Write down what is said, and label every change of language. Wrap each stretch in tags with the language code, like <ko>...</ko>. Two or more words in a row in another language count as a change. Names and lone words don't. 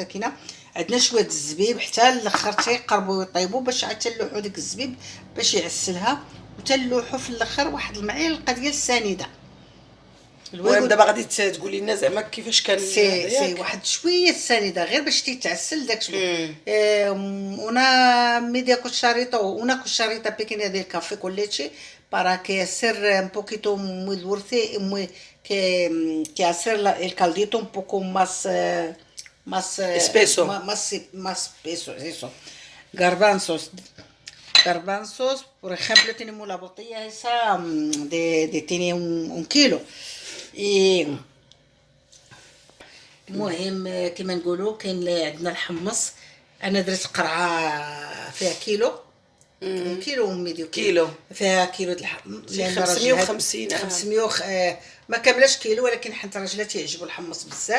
<ar>كاينه عندنا شويه الزبيب حتى الاخر تيقربوا يطيبوا باش عاد تلوحوا ديك الزبيب باش يعسلها، وتلوحوا في الاخر واحد المعلقه ديال السنيده. المهم دابا غادي تقولي لنا زعما كيفاش كان سي واحد شويه السنيده غير باش تيتعسل داك شويه.</ar> <es>una media cucharita o una cucharita pequeña del café con leche para que hacer un poquito muy dulce, que hacer el caldito un poco más espeso. Más espeso, eso. Garbanzos, por ejemplo, tenemos la botella esa tiene un kilo.</es> <ar>y المهم كما نقولوا كاين عندنا الحمص. انا درت قرعه فيها كيلو وميديو كيلو. فيها كيلو د الحمص، 550 500 ما كاملاش كيلو، ولكن حيت الراجله تيعجبو الحمص بزاف.</ar>